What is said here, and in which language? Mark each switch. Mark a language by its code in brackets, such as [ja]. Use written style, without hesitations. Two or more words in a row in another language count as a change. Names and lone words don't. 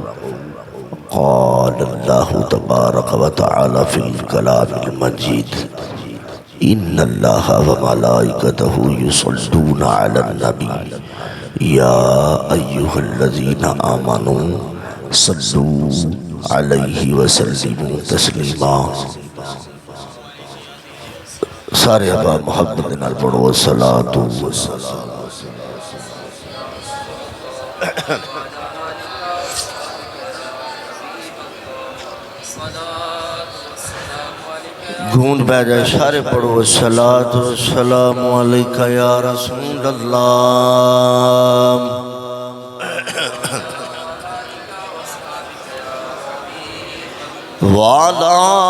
[ar] قال الله تبارك وتعالى في الكلام المجيد إن الله وملائكته يصلون على النبي يا أيها الذين آمنوا صلوا عليه وسلموا تسليما [pa] سارے ابا محبت نال پڑھو [ar] صلاة والسلام [pa] گھونٹ پہ جائے سارے پڑھو [ar] صلاة والسلام علیکہ یا رسول اللہ وعلا